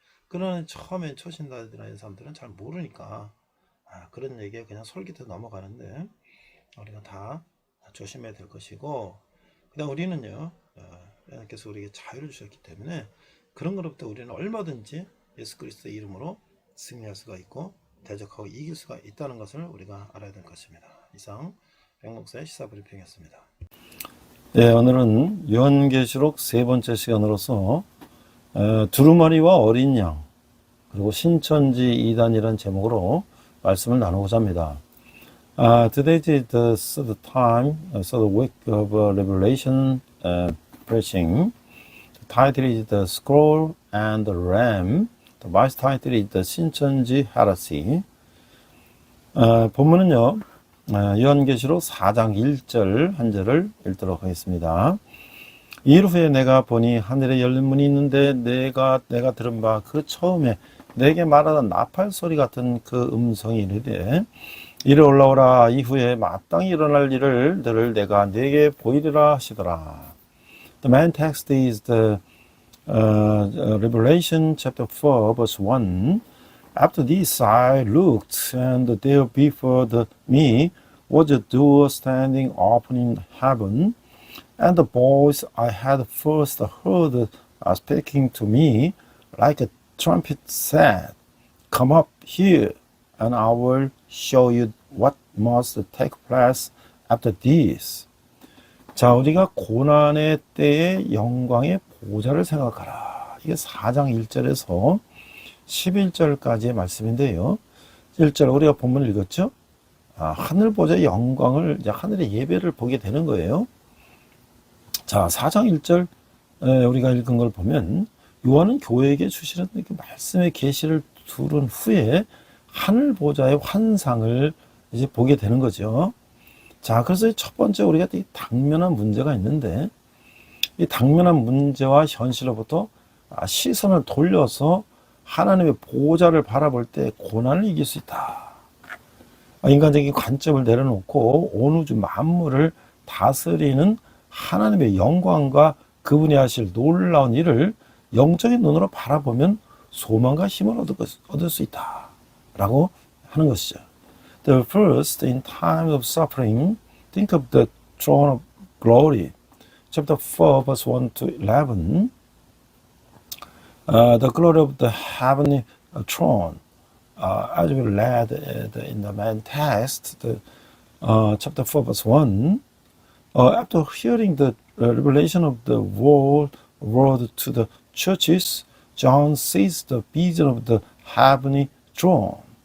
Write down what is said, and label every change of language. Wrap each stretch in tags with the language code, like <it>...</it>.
<ko>그러나 처음에 초신자들이나 이런 사람들은 잘 모르니까 그런 얘기에 그냥 솔깃해 넘어가는데 우리가 다 조심해야 될 것이고 그다음 우리는요 하나님께서 우리에게 자유를 주셨기 때문에 그런 것부터 우리는 얼마든지 예수 그리스도의 이름으로 승리할 수가 있고 대적하고 이길 수가 있다는 것을 우리가 알아야 될 것입니다. 이상 백목사의 시사 브리핑이었습니다. 네, 오늘은 요한계시록 세 번째 시간으로서 두루마리와 어린 양 그리고 신천지 이단이라는 제목으로 말씀을 나누고자 합니다.</ko> <en>Today is the third time, third week of Revelation preaching. The title is The Scroll and the Ram. The vice title is The 신천지 Heresy.</en> <ko>본문은요, 요한계시록 4장 1절 한 절을 읽도록 하겠습니다. 이일 후에 내가 보니 하늘에 열린 문이 있는데 내가 들은 바 그 처음에 내게 말하던 나팔 소리 같은 그 음성이 이르되 이리 올라오라. 이후에 마땅히 일어날 일을 내가 네게 보이리라 하시더라.</ko> <en>The main text is the Revelation chapter 4 verse 1. After this I looked, and there before me was a door standing open in heaven, and the voice I had first heard speaking to me like a trumpet said, Come up here, and I will show you what must take place after this.</en> <ko>자, 우리가 고난의 때의 영광의 보좌를 생각하라. 이게 4장 1절에서 11절까지의 말씀인데요. 1절 우리가 본문을 읽었죠? 하늘 보좌의 영광을, 하늘의 예배를 보게 되는 거예요. 자, 4장 1절 우리가 읽은 걸 보면 요한은 교회에게 주시는 말씀의 계시를 두른 후에 하늘 보좌의 환상을 이제 보게 되는 거죠. 자, 그래서 첫 번째 우리가 이 당면한 문제가 있는데 이 당면한 문제와 현실로부터 시선을 돌려서 하나님의 보좌를 바라볼 때 고난을 이길 수 있다. 인간적인 관점을 내려놓고 온 우주 만물을 다스리는 하나님의 영광과 그분이 하실 놀라운 일을 영적인 눈으로 바라보면 소망과 힘을 얻을 수 있다라고 하는 것이죠.</ko> <en>The first, in time of suffering, think of the throne of glory. Chapter 4, verse 1 to 11. The glory of the heavenly throne. As we read in the main text, chapter 4, verse 1, after hearing the revelation of the word to the churches, John sees the vision of the heavenly throne.</en>